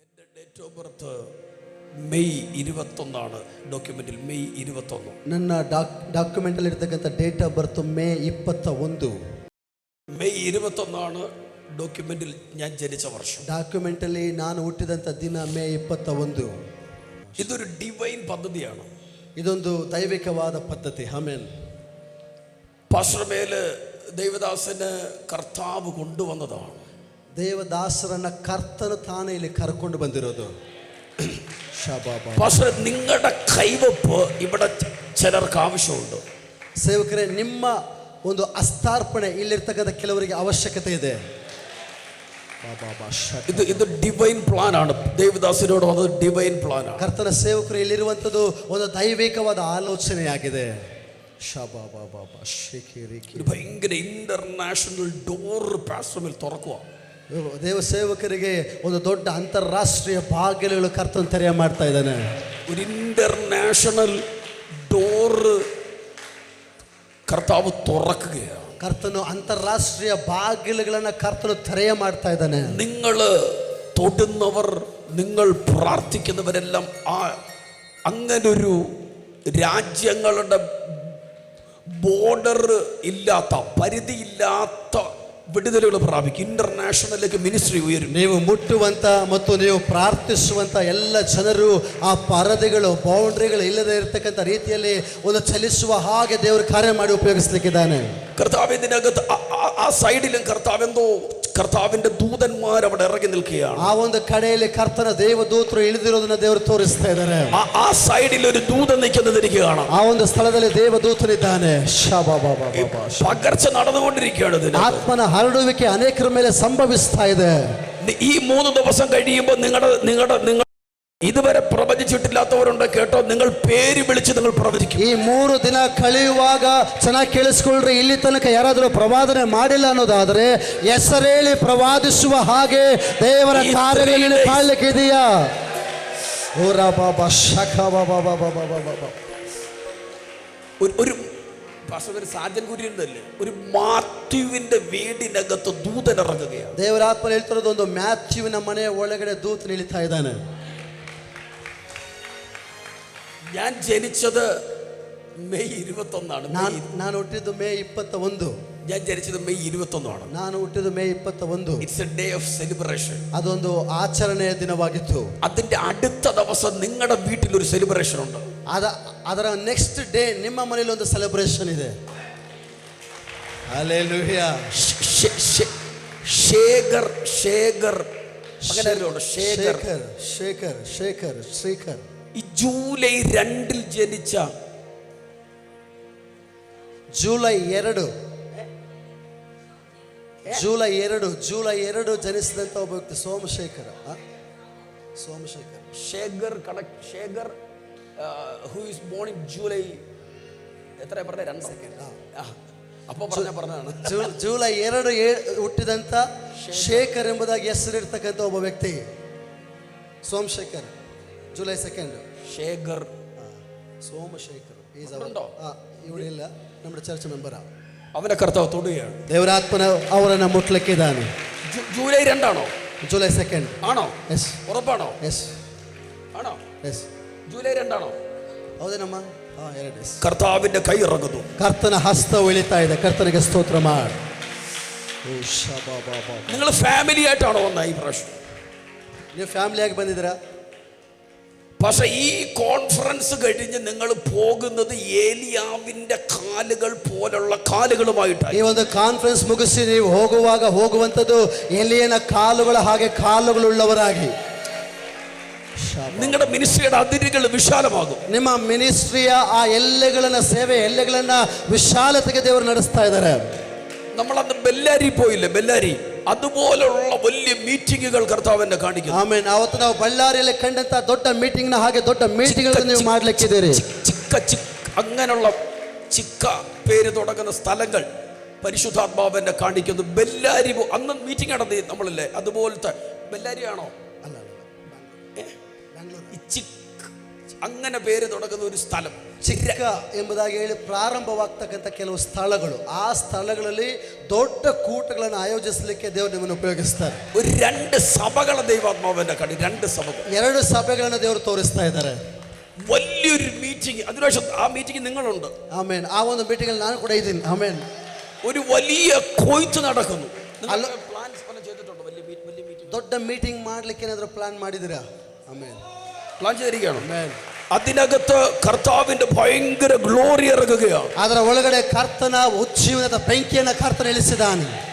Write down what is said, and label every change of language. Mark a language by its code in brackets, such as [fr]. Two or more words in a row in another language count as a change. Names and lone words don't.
[en] date of birth [ml] മെയ് 21 ഡോക്യുമെന്റിൽ. മെയ് 21 [kn] ನನ್ನ ಡಾಕ್ಯುಮೆಂಟಲ್ಲಿ ಇರತಕ್ಕಂಥ [en] date of birth [kn] ಮೇ 21. [ml] മെയ് 21 ഡോക്യുമെന്റിൽ ഞാൻ ജനിച്ച വർഷം. [kn] ಡಾಕ್ಯುಮೆಂಟಲ್ಲಿ ನಾನು ಹುಟ್ಟಿದಂಥ ದಿನ ಮೇ 21. [ml] ഇതൊരു ഡിവൈൻ പദ്ധതിയാണ്. [kn] ಇದೊಂದು ದೈವಿಕವಾದ ಪದ್ಧತಿ. ಆಮೆನ್. [ml] പാസ്റ്റർ മേല് ദൈവദാസന് കർത്താവ് കൊണ്ടുവന്നതാണ്. [kn] ದೇವದಾಸರನ್ನ ಕರ್ತನು ತಾನೇ ಇಲ್ಲಿ ಕರ್ಕೊಂಡು ಬಂದಿರೋದು. [ml] പാസ്റ്റർ, നിങ്ങളുടെ കൈവപ്പ് ഇവിടെ ചിലർക്ക് ആവശ്യമുണ്ട്. [kn] ಸೇವಕರೇ, ನಿಮ್ಮ ಒಂದು ಹಸ್ತಾರ್ಪಣೆ ಇಲ್ಲಿರ್ತಕ್ಕಂಥ ಕೆಲವರಿಗೆ ಅವಶ್ಯಕತೆ ಇದೆ. [ml] ഇത് [en] divine plan [ml] ആണ്. ദേവദാസിനോട് വന്നത് [en] divine plan [ml] ആണ്. [kn] ಕರ್ತನ ಸೇವಕರು ಇಲ್ಲಿರುವಂಥದ್ದು ಒಂದು ದೈವಿಕವಾದ ಆಲೋಚನೆಯಾಗಿದೆ. [ml] ഭയങ്കര [en] international door [ml] പാസ്റ്റർ തുറക്കുക. [kn] ದೇವ ಸೇವಕರಿಗೆ ಒಂದು ದೊಡ್ಡ ಅಂತಾರಾಷ್ಟ್ರೀಯ ಬಾಗಿಲುಗಳು ಕರ್ತನ ತೆರೆಯ ಮಾಡ್ತಾ ಇದ್ದಾನೆ. [ml] ഒരു [en] international door [ml] കർത്താവ് തുറക്കുകയാണ്. [kn] ಕರ್ತನು ಅಂತಾರಾಷ್ಟ್ರೀಯ ಬಾಗಿಲುಗಳನ್ನು ಕರ್ತನು ತೆರೆಯ ಮಾಡ್ತಾ ಇದ್ದಾನೆ. [ml] നിങ്ങൾ തൊടുന്നവർ, നിങ്ങൾ പ്രാർത്ഥിക്കുന്നവരെല്ലാം അങ്ങനൊരു രാജ്യങ്ങളുടെ ബോർഡർ ഇല്ലാത്ത, പരിധിയില്ലാത്ത വിടുതലുകൾ പ്രാപിക്കും. ഇന്റർനാഷണലിലേക്ക് മിനിസ്ട്രി ഉയരും. [kn] ನೀವು ಮುಟ್ಟುವಂತ ಮತ್ತು ನೀವು ಪ್ರಾರ್ಥಿಸುವಂತ ಎಲ್ಲ ಜನರು ಆ ಪರದೆಗಳು, ಬೌಂಡ್ರಿಗಳು ಇಲ್ಲದೆ ಇರತಕ್ಕಂಥ ರೀತಿಯಲ್ಲಿ ಒಂದು ಚಲಿಸುವ ಹಾಗೆ ದೇವರು ಕಾರ್ಯ ಮಾಡಿ ಉಪಯೋಗಿಸಲಿಕ್ಕಿದ್ದಾನೆ. [ml] കർത്താവ് ഇതിനകത്ത് ആ സൈഡിലും കർത്താവിന്റെ ദൂതന്മാർ അവിടെ ഇറങ്ങി നിൽക്കുകയാണ്. [kn] ಆ ಒಂದು കടಯಲ್ಲಿ കರ್ತನ ದೇವದೂತರು ಇಳಿದಿರೋದನ್ನ ದೇವರು ತೋರಿಸ್ತಾ ಇದ್ದಾರೆ. [ml] ആ സൈഡിൽ ഒരു ദൂതൻ നിൽക്കുന്നത് എനിക്ക് കാണാം. [kn] ಆ ಒಂದು ಸ್ಥಳದಲ್ಲಿ ದೇವದೂತನಿದ್ದಾನೆ. [ml] പകർച്ച നടന്നുകൊണ്ടിരിക്കുകയാണ്. [kn] ಆತ್ಮನ ಹರಡುವಿಕೆ ಅನೇಕರ ಮೇಲೆ ಸಂಭವಿಸ್ತಾ ಇದೆ. [ml] ഈ 3 ദിവസം കഴിയുമ്പോൾ നിങ്ങൾ ഇതുവരെ പ്രവചിച്ചിട്ടില്ലാത്തവരുണ്ട്, കേട്ടോ. നിങ്ങൾ പേര് വിളിച്ച് നിങ്ങൾ പ്രവചിക്കും. [kn] ಈ 3 ದಿನ ಕಳೆಯುವಾಗ ಚೆನ್ನಾಗಿ ಕೇಳಿಸ್ಕೊಳ್ರಿ. ಇಲ್ಲಿ ತನಕ ಯಾರಾದರೂ ಪ್ರವಾದನೆ ಮಾಡಿಲ್ಲ ಅನ್ನೋದಾದ್ರೆ ಹೆಸರೇಳಿ ಪ್ರವಾದಿಸುವ ಹಾಗೆ ದೇವರ ಕಾರ್ಯಗಳನ್ನು ಕಾಣಲಿಕ್ಕೆ ಇದೆಯಾ? ಓರಾ ಬಾಬಾ ಶಖ ಬಾಬಾ ಬಾಬಾ ಬಾಬಾ ಬಾಬಾ. [ml] ഒരു സാജൻ കുര്യനല്ലേ, ഒരു മാത്യുവിന്റെ വീടിനകത്ത് ദൂതൻ ഇറങ്ങുകയാണ്. [kn] ದೇವರ ಆತ್ಮ ಹೇಳ್ತಿರೋದು, ಒಂದು ಮ್ಯಾಥ್ಯೂವಿನ ಮನೆಯ ಒಳಗಡೆ ದೂತನು ಇಳಿತಾ ಇದ್ದಾನೆ. [ml] ഞാൻ ജനിച്ചത് മെയ് 21. [kn] ನಾನು ಹುಟ್ಟಿದ್ದು ಮೇ 21. [ml] ഞാൻ ജനിച്ചത് മെയ് 21. [kn] ನಾನು ಹುಟ್ಟಿದ್ದು ಮೇ 21. [en] it's a day of celebration. [kn] ಅದೊಂದು ಆಚರಣೆಯ ದಿನವಾಗಿತ್ತು. [ml] അതിന്റെ അടുത്ത ദിവസം നിങ്ങളുടെ വീട്ടിൽ ഒരു സെലിബ്രേഷൻ ഉണ്ട്. [kn] ಅದರ [en] next day [kn] ನಿಮ್ಮ ಮನೆಯಲ್ಲಿ ಒಂದು ಸೆಲೆಬ್ರೇಷನ್ ಇದೆ. ಹಲ್ಲೆಲೂಯಾ. [ml] ശേഖർ ഈ ജൂലൈ 2 ജനിച്ച, [kn] ಜೂಲೈ 2 ಜನಿಸಿದಂತ ಒಬ್ಬ ವ್ಯಕ್ತಿ ಸೋಮಶೇಖರ್. [en] who is born in July, [ml] എത്ര പറഞ്ഞ 2 സെക്കൻഡ് ಅಪ್ಪ പറഞ്ഞതാണ്. [kn] ಜೂಲೈ 2 ಹುಟ್ಟಿದಂತ ಶೇಖರ್ ಎಂಬುದಾಗಿ ಹೆಸರಿರ್ತಕ್ಕಂಥ ಒಬ್ಬ ವ್ಯಕ್ತಿ ಸೋಮಶೇಖರ್. ಜೂಲೈ 2 ಶೇಖರ್ ಸೋಮಶೇಖರ್ ಇವಳಿಲ್ಲ, നമ്മുടെ [en] church member. [kn] ಅವನ ಕರ್ತಾವ್ തൊടുകയാണ്. ದೇವರಾತ್ಮನ ಅವರನ್ನ ಮುಟ್ಲಿಕ್ಕಿದ್ದಾನೆ. [ml] ജൂലൈ 2 ആണോ? [kn] ಜೂಲೈ 2 [ml] ആണോ? [kn] ಎಸ್. [ml] ഉറപ്പാണോ? [kn] ಎಸ್. [ml] ആണോ? [kn] ಎಸ್. [ml] ജൂലൈ 2 ആണോ? [kn] ಹೌದೇನಮ್ಮ? [ml] കർത്താവിന്റെ കൈ ഇറങ്ങുന്നു. [kn] ಕರ್ತನ ಹಸ್ತ ಇಳಿತಾ ಇದೆ. ಕರ್ತನಿಗೆ ಸ್ತೋತ್ರ ಮಾಡಿ. [ml] നിങ്ങൾ ഫാമിലി ആയിട്ടാണോ വന്ന ഈ പ്രാവശ്യം? [kn] ನೀವು ಫ್ಯಾಮಿಲಿಯಾಗಿ ಬಂದಿದ್ದೀರಾ? [ml] പക്ഷെ ഈ കോൺഫറൻസ് കഴിഞ്ഞ് നിങ്ങൾ പോകുന്നത് ഏലിയാവിന്റെ കാലുകൾ പോലുള്ള കാലുകളുമായിട്ടാണ്. [kn] ಈ ಒಂದು ಕಾನ್ಫರೆನ್ಸ್ ಮುಗಿಸಿ ನೀವು ಹೋಗುವಂಥದ್ದು ಎಲಿಯನ ಕಾಲುಗಳ ಹಾಗೆ ಕಾಲುಗಳುಳ್ಳವರಾಗಿ. [ml] നിങ്ങളുടെ മിനിസ്ട്രിയുടെ അതിരുകൾ വിശാലമാകും. [kn] ನಿಮ್ಮ ಮಿನಿಸ್ಟ್ರಿಯ ಆ ಎಲ್ಲೆಗಳನ್ನ, ಸೇವೆ ಎಲ್ಲೆಗಳನ್ನ ವಿಶಾಲತೆಗೆ ದೇವರು ನಡೆಸ್ತಾ ಇದ್ದಾರೆ. [ml] നമ്മളന്ന് ബെല്ലാരി പോയില്ലേ? ബെല്ലാരി അതുപോലുള്ള വലിയ മീറ്റിംഗുകൾ കർത്താവിനെ കാണിക്കുന്നു. [kn] ಆಮೆನ್. ಅವತ್ತು ನಾವು ಬಳ್ಳಾರಿಯಲ್ಲಿ ಕಂಡಂತ ದೊಡ್ಡ ಮೀಟಿಂಗ್ ನ ಹಾಗೆ ದೊಡ್ಡ ಮೀಟಿಂಗ್ಗಳನ್ನು ನೀವು ಮಾಡ್ಲಿಕ್ಕಿದ್ದೀರಿ. [ml] അങ്ങനെയുള്ള ചിക്ക പേര് തുടങ്ങുന്ന സ്ഥലങ്ങൾ പരിശുദ്ധാത്മാവിനെ കാണിക്കുന്നു. ബെല്ലാരി അന്ന് മീറ്റിംഗ് നടത്തി നമ്മളല്ലേ, അതുപോലത്തെ ബെല്ലാരി ആണോ? അങ്ങനെ പേര് തുടങ്ങുന്ന ഒരു സ്ഥലം. [kn] ಚಿಕ್ಕ ಎಂಬುದಾಗಿ ಹೇಳಿ ಪ್ರಾರಂಭವಾಗ್ತಕ್ಕಂಥ ಕೆಲವು ಸ್ಥಳಗಳು, ಆ ಸ್ಥಳಗಳಲ್ಲಿ ದೊಡ್ಡ ಕೂಟಗಳನ್ನು ಆಯೋಜಿಸಲಿಕ್ಕೆ ದೇವರು ನಿಮ್ಮನ್ನು ಉಪಯೋಗಿಸ್ತಾರೆ. [ml] ഒരു 2 സഭകളെ ദൈവാത്മാവിന്റെ കടി, 2 സഭകൾ, [kn] 2 ಸಭೆಗಳನ್ನು ದೇವರು ತೋರಿಸ್ತಾ ಇದ್ದಾರೆ. [ml] വലിയൊരു മീറ്റിംഗ്, അതിനുശേഷം ആ മീറ്റിംഗ് നിങ്ങളുണ്ട്. [kn] ಆಮೇನ್. ಆ ಒಂದು ಮೀಟಿಂಗ್ ನಾನು ಕೂಡ ಇದ್ದೀನಿ. ಆಮೇನ್. [ml] ഒരു വലിയ കൊയ്ത്ത് നടക്കുന്നു. പ്ലാൻസ് പല ചെയ്തിട്ടുണ്ടോ? വലിയ മീറ്റിംഗ്, [kn] ದೊಡ್ಡ ಮೀಟಿಂಗ್ ಮಾಡ್ಲಿಕ್ಕೆ ಏನಾದರೂ ಪ್ಲಾನ್ ಮಾಡಿದಿರಾ? ಆಮೇನ್. [ml] പ്ലാൻ ചെയ്തിരിക്കുകയാണ്. [kn] ಆಮೇನ್. [ml] അതിനകത്ത് കർത്താവിന്റെ ഭയങ്കര ഗ്ലോറി ഇറങ്ങുകയാണ്. [kn] ಅದರ ಒಳಗಡೆ ಕರ್ತನ ಉಜ್ಜೀವನದ ಬೆಂಕಿಯನ್ನು ಕರ್ತನ ಇಳಿಸಿದಾನೆ.